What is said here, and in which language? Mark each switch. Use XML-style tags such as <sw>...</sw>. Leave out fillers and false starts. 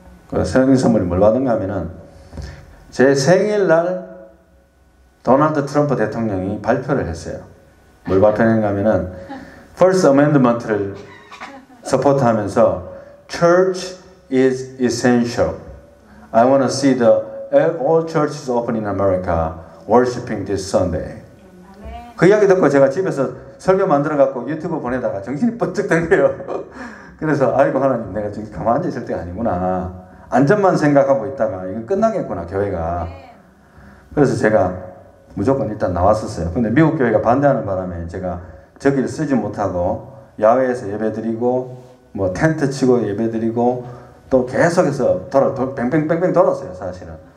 <ko>그 생일 선물이 뭘 받은가 하면은 제 생일날 도널드 트럼프 대통령이 발표를 했어요. 뭘 발표했는가 하면은 First Amendment를 서포트하면서 Church is essential.</ko> <en>I want to see all churches open in America worshiping this Sunday.</en> <ko>그 이야기 듣고 제가 집에서 설교 만들어갖고 유튜브 보내다가 정신이 번쩍 든 거예요. 그래서 아이고 하나님, 내가 지금 가만히 앉아 있을 때가 아니구나. 안전만 생각하고 있다가 이건 끝나겠구나, 교회가. 그래서 제가 무조건 일단 나왔었어요. 근데 미국 교회가 반대하는 바람에 제가 저기를 쓰지 못하고 야외에서 예배드리고 뭐 텐트 치고 예배드리고 또 계속해서 뱅뱅뱅뱅 돌았어요, 사실은.</ko>